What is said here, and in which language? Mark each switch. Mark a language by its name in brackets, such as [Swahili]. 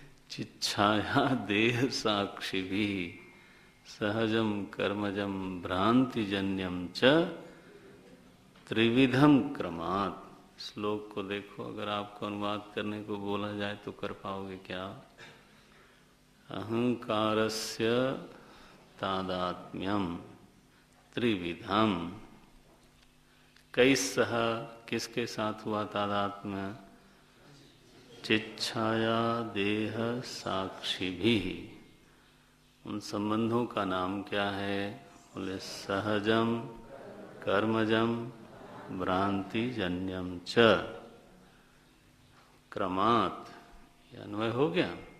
[Sanskrit] चिच्छाया देह साक्षी भी सहजम कर्मजम भ्रांतिजन्यम च त्रिविधम क्रमात्। [Hindi] श्लोक को देखो, अगर आपको अनुवाद करने को बोला जाए तो कर पाओगे क्या? [Sanskrit] अहंकारस्य तादात्म्यम त्रिविधम। [Hindi] कैसह, किसके साथ हुआ तादात्म्य? [Sanskrit] चिच्छाया देह साक्षी भी। [Hindi] उन संबंधों का नाम क्या है? [Sanskrit] बोले सहजम, कर्मजम, भ्रांतिजन्यम च क्रमात्। [Hindi] ये अन्वय हो गया।